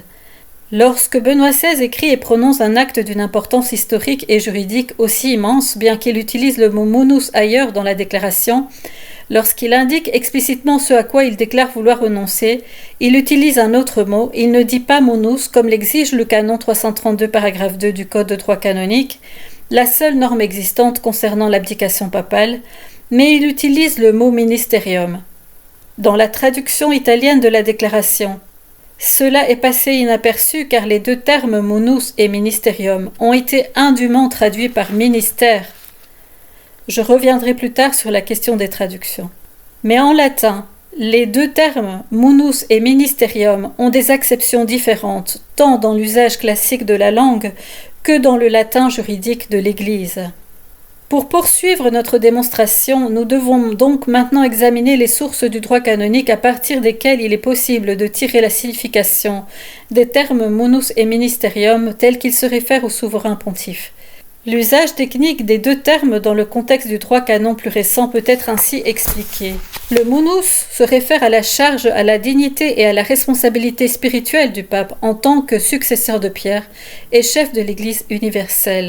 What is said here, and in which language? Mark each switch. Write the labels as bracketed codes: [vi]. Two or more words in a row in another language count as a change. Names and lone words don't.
[fr] Lorsque Benoît XVI écrit et prononce un acte d'une importance historique et juridique aussi immense, bien qu'il utilise le mot munus ailleurs dans la déclaration, lorsqu'il indique explicitement ce à quoi il déclare vouloir renoncer, il utilise un autre mot, il ne dit pas munus comme l'exige le canon 332 paragraphe 2 du Code de droit canonique, la seule norme existante concernant l'abdication papale, mais il utilise le mot ministerium. Dans la traduction italienne de la déclaration, cela est passé inaperçu car les deux termes munus et ministerium ont été indûment traduits par ministère. Je reviendrai plus tard sur la question des traductions. Mais en latin, les deux termes munus et ministerium ont des acceptions différentes, tant dans l'usage classique de la langue que dans le latin juridique de l'Église. Pour poursuivre notre démonstration, nous devons donc maintenant examiner les sources du droit canonique à partir desquelles il est possible de tirer la signification des termes munus et ministerium tels qu'ils se réfèrent au souverain pontife. L'usage technique des deux termes dans le contexte du droit canon plus récent peut être ainsi expliqué. Le munus se réfère à la charge, à la dignité et à la responsabilité spirituelle du pape en tant que successeur de Pierre et chef de l'Église universelle.